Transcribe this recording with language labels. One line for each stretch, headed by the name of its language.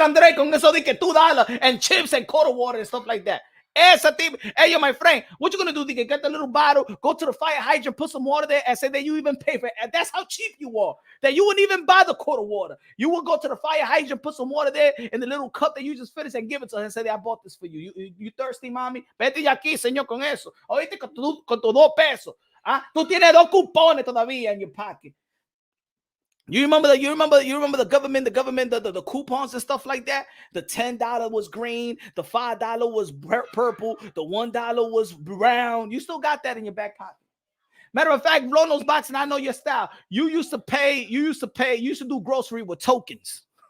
English: Andre
Spanish: con eso de que
English: $2 and chips and quart of water and stuff like that. Hey, yo, my friend, what you gonna do? Get the little bottle, go to the fire hydrant, put some water there, and say that you even pay for it. And that's how cheap you are. That you wouldn't even buy the quart of water. You would go to the fire hydrant, put some water there in the little cup that you just finished and give it to her and say, I bought this for you. You thirsty, mommy?
Spanish: Vete ya aquí, señor, con eso. Oíste con tu $2. Tú tienes 2 cupones todavía
English: in your pocket. You remember the government, the coupons and stuff like that? The $10 was green, the $5 was purple, the $1 was brown. You still got that in your back pocket. Matter of fact, blow those boxes, and I know your style. You used to do grocery with tokens.